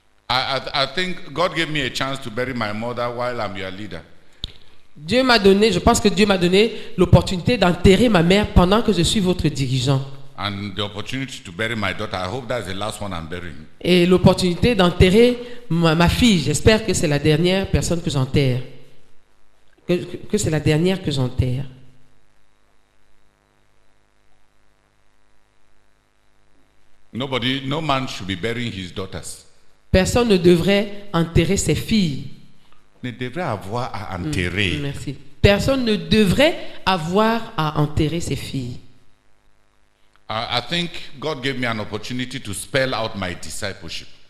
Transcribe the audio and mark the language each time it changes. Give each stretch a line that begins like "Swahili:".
English: I think God gave me a chance to bury my mother while I'm your leader.
French: Dieu m'a donné, je pense que Dieu m'a donné l'opportunité d'enterrer ma mère pendant que je suis votre dirigeant.
English: And the opportunity to bury my daughter, I hope that's the last one I'm burying.
French: Et l'opportunité d'enterrer ma fille, j'espère que c'est la dernière personne que j'enterre. Que c'est la dernière que j'enterre.
English: No man should be burying his daughters.
French: Personne ne devrait enterrer ses filles. Ne devrait avoir à enterrer. Merci. Personne ne devrait avoir à enterrer ses filles.
English: I think God gave me an opportunity to spell out my discipleship.